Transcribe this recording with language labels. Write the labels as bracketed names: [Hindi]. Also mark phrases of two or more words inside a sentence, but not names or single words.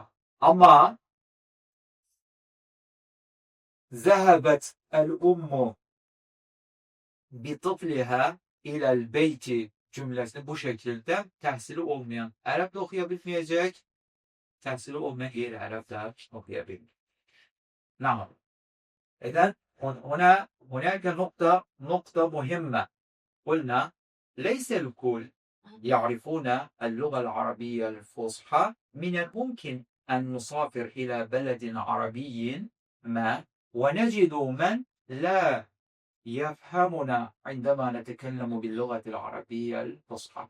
[Azerbaijani] Amma [Arabic] ذهبت الأم بطفلها إلى البيت [Azerbaijani] cümləsini bu şəkildə təhsili olmayan ərəb də oxuya bilməyəcək, təhsili olmayan qeyri-ərəb də oxuya bilməyəcək. [Arabic] نعم. إذن هناك نقطة مهمة. قلنا ليس الكل يعرفون اللغة العربية الفصحى. من الممكن أن نسافر إلى بلد عربي ما ونجد من لا يفهمنا عندما نتكلم باللغة العربية الفصحى.